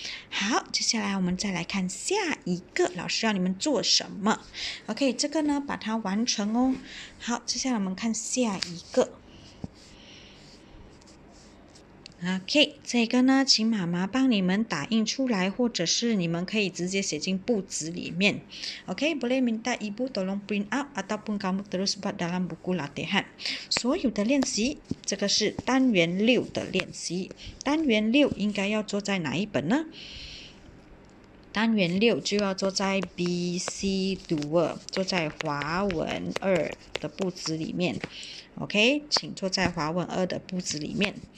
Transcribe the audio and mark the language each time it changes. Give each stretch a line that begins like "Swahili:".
Chinese: 好，接下来我们再来看下一个，老师要你们做什么 ？OK， 这个呢，把它完成哦。好，接下来我们看下一个。 OK， 这个呢，请妈妈帮你们打印出来，或者是你们可以直接写进簿子里面。
Malay: OK， boleh minta ibu tolong print out ataupun kamu terus buat dalam buku latihan。
Chinese: 所有的练习，这个是单元6的练习。单元6应该要做在哪一本呢？单元6就要做在 BC2， 做在华文2的簿子里面。 OK， 请坐在华文2的簿子里面。